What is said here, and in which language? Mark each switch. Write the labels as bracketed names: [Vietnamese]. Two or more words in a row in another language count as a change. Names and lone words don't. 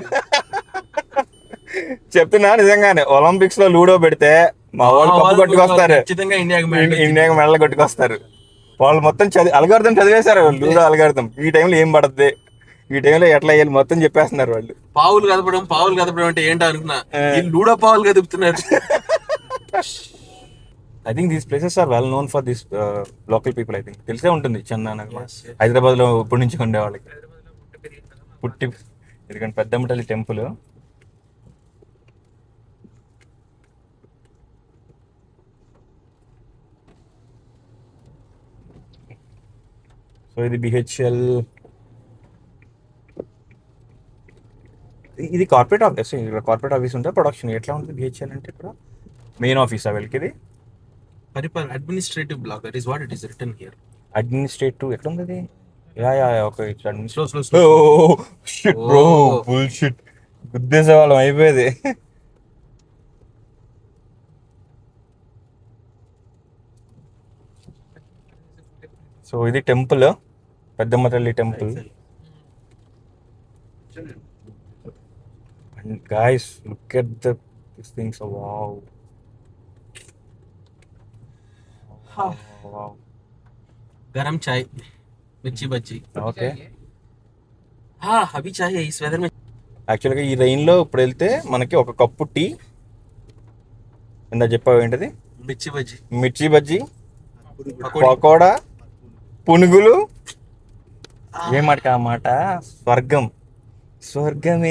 [Telugu] చెప్తున్నా నిజంగానే, ఒలింపిక్స్ లో లూడో పెడితే మా వాళ్ళు కప్పు కొట్టుకొస్తారు, ఖచ్చితంగా ఇండియాకి మెడల్ కొట్టుకొస్తారు. వాళ్ళు మొత్తం అల్గారిథం చదివేశారు. లూడో అల్గారిథం ఈ టైంలో ఏం పడుతుంది, ఈ టైంలో ఎట్లా వేయాలి మొత్తం చెప్పేస్తున్నారు వాళ్ళు. పావులు కదపడం అంటే ఏంటో అనుకున్నా, లూడో పావులు కదుపుతున్నారు. [English] I think these places are well known for this local people. I think [Telugu] తెలిసే ఉంటుంది. చెన్నై, హైదరాబాద్ లో ఇప్పటి నుంచి ఉండే వాళ్ళకి పుట్టి. ఎందుకంటే పెద్దమ్మ తల్లి టెంపుల్. సో ఇది బిహెచ్ఎల్. ఇది [English] corporate office. [Telugu] ఇక్కడ [English] corporate office [Telugu] ఉంటే ప్రొడక్షన్ ఎట్లా ఉంటుంది బిహెచ్ఎల్ అంటే ఇక్కడ [English] main office [Telugu] వీళ్ళకి. ఇది [English] administrative block, that is what it is written here. [Telugu] అడ్మినిస్ట్రేటివ్ ఎక్కడ ఉంది? [English] ya okay [Telugu] ఇట్లా స్లో [English] shit bro bull shit [Telugu] గుద్దేసే వాళ్ళం అయిపోయేది. సో ఇది టెంపుల్, పెద్దమ్మ తల్లి టెంపుల్. [English] and guys look at this things. వావ్ వావ్. [Hindi] गरम चाय, मिर्ची बज्जी. [Telugu] ఓకే [Hindi] हाँ अभी चाहिए इस वेदर में. [Telugu] యాక్చువల్గా ఈ రైన్లో ఇప్పుడు వెళ్తే మనకి ఒక [English] cup tea, [Telugu] ఇందా చెప్పావు ఏంటిది, మిర్చి బజ్జీ, మిర్చి బజ్జీ, పకోడా, పునుగులు, ఏమాట ఆ మాట, స్వర్గం స్వర్గమే.